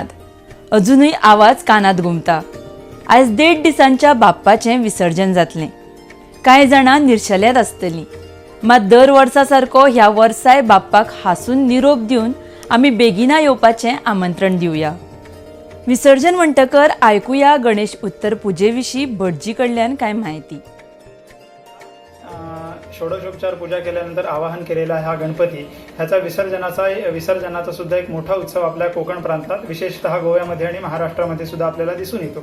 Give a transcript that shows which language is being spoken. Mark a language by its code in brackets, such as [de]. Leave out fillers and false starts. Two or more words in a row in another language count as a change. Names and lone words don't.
[kok] अजूनय आवाज कानात घुमता. आयज 1.5 दिसांच्या बाप्पाचें विसर्जन जातलें. कांय जाणां निर्शेल्यांत आसतलीं, मात दर वर्सा सारको ह्या वर्साय बाप्पाक हांसून निरोप दिवन आमी बेगिना येवपाचें आमंत्रण दिवया. विसर्जन म्हणटकर ऐकूया गणेश उत्तर पूजेविषयी भटजीकडल्यान काय माहिती. [mr] षोडशोपचार पूजा केल्यानंतर आवाहन केलेला हा गणपती ह्याचा विसर्जनाचा सुद्धा एक मोठा उत्सव आपल्या कोकण प्रांतात विशेषतः गोव्यामध्ये आणि महाराष्ट्रामध्ये सुद्धा आपल्याला दिसून येतो.